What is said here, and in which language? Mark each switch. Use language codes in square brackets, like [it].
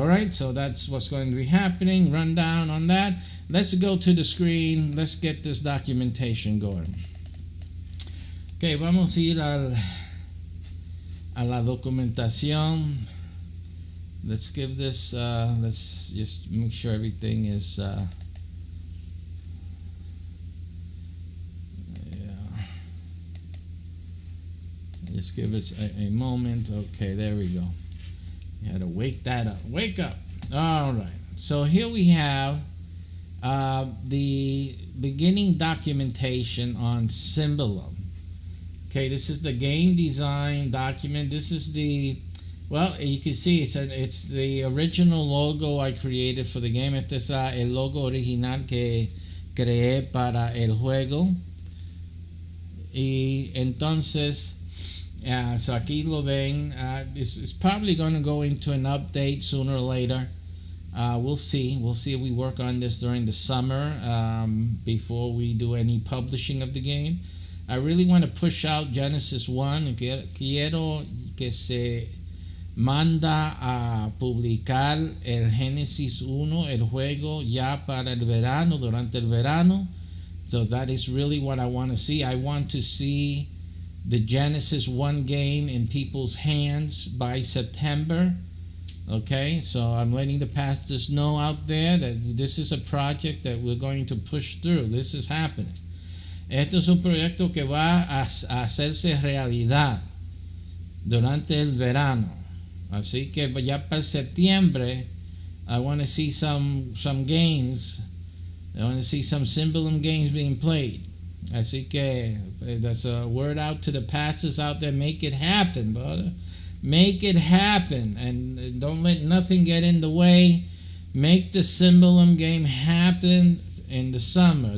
[en] All right, so that's what's going to be happening. Rundown on that. Let's go to the screen. Let's get this documentation going. [es] Okay, vamos a ir a la documentación. [en] Let's give this, let's just make sure everything is Just give us a moment. Okay, there we go. You had to wake that up. Wake up. All right. So here we have the beginning documentation on SYMBOLUM. Okay, this is the game design document. This is well, you can see it's the original logo I created for the game. [es] Este es el logo original que creé para el juego. Y entonces, so aquí lo ven. [en] It's probably going to go into an update sooner or later. We'll see. We'll see if we work on this during the summer before we do any publishing of the game. I really want to push out Genesis 1. [es] Quiero que se manda a publicar el Génesis 1, el juego, ya para el verano, durante el verano. [en] So that is really what I want to see. I want to see the Genesis 1 game in people's hands by September. Okay, so I'm letting the pastors know out there that this is a project that we're going to push through. This is happening. [es] Esto es un proyecto que va a hacerse realidad durante el verano. Así que ya para septiembre, [en] I want to see some games. I want to see some SYMBOLUM games being played. [es] Así que [en] that's a word out to the pastors out there. Make it happen, brother. Make it happen. And don't let nothing get in the way. Make the SYMBOLUM game happen in the summer.